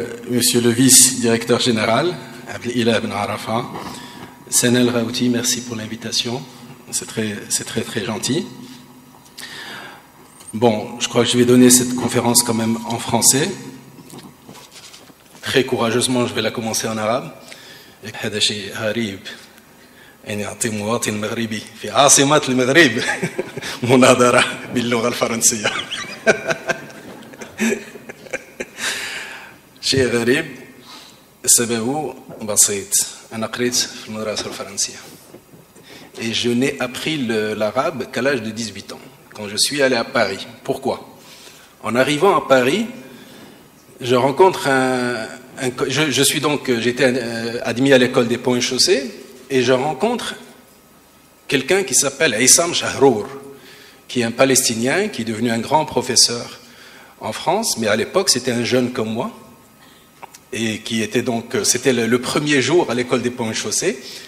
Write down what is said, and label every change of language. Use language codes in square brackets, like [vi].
[fr] Monsieur le vice-directeur général, Abdelila Ben Arafa, Sanel Raouti, merci pour l'invitation. C'est très gentil. Bon, je crois que je vais donner cette conférence quand même en français. Très courageusement, je vais la commencer en arabe. [ar] هذا شيء غريب أن يعطي مواطن مغربي في عاصمة المغرب مناظرة باللغة الفرنسية. شيء غريب سببه بسيط. أنا قريت في المدرسة الفرنسية. [fr] Et je n'ai appris l'arabe qu'à l'âge de 18 ans, quand je suis allé à Paris. Pourquoi? En arrivant à Paris, je rencontre j'étais admis à l'école des ponts et chaussées, et je rencontre quelqu'un qui s'appelle Issam Shahrour, qui est un Palestinien, qui est devenu un grand professeur en France, mais à l'époque c'était un jeune comme moi, et qui était donc, c'était le premier jour à l'école des ponts et chaussées.